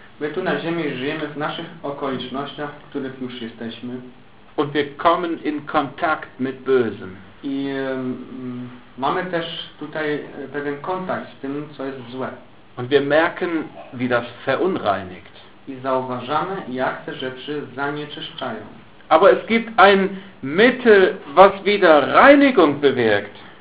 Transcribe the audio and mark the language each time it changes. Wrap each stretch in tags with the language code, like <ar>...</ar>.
<pl>My tu na ziemi żyjemy w naszych okolicznościach, w których już jesteśmy.</pl> <de>Und wir kommen in Kontakt mit Bösem.</de> <pl>I mamy też tutaj pewien kontakt z tym, co jest złe.</pl> <de>Und wir merken, wie das verunreinigt.</de> <pl>I zauważamy, jak te rzeczy zanieczyszczają.</pl> <de>Aber es gibt ein Mittel, was wieder Reinigung bewirkt.</de>